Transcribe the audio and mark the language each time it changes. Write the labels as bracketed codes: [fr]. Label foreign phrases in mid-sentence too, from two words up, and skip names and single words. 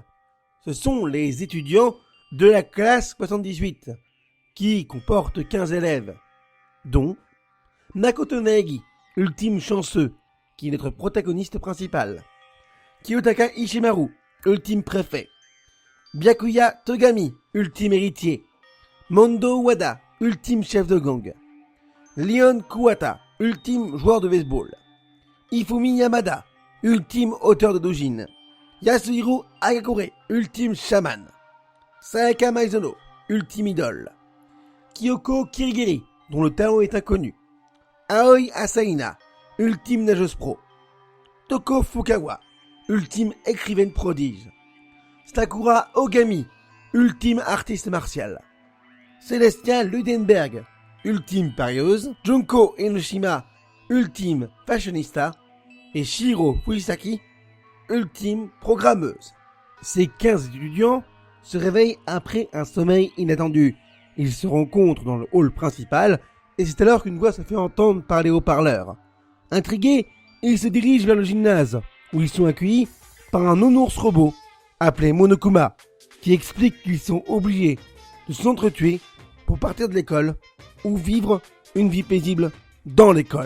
[fr] Ce sont les étudiants de la classe 78, qui comporte 15 élèves, dont Makoto Naegi, ultime chanceux, qui est notre protagoniste principal, Kiyotaka Ishimaru, ultime préfet, Byakuya Togami, ultime héritier. Mondo Wada, ultime chef de gang. Leon Kuwata, ultime joueur de baseball. Ifumi Yamada, ultime auteur de doujin. Yasuhiro Agakure, ultime chaman. Sayaka Maizono, ultime idole. Kyoko Kirigiri, dont le talent est inconnu. Aoi Asaina, ultime nageuse pro. Toko Fukawa, ultime écrivaine prodige. Sakura Ogami, ultime artiste martial. Celestia Ludenberg, ultime parieuse. Junko Enoshima, ultime fashionista. Et Shiro Fujisaki, ultime programmeuse. Ces 15 étudiants se réveillent après un sommeil inattendu. Ils se rencontrent dans le hall principal et c'est alors qu'une voix se fait entendre par les haut-parleurs. Intrigués, ils se dirigent vers le gymnase où ils sont accueillis par un nounours robot appelé Monokuma qui explique qu'ils sont obligés de s'entretuer pour partir de l'école ou vivre une vie paisible dans l'école.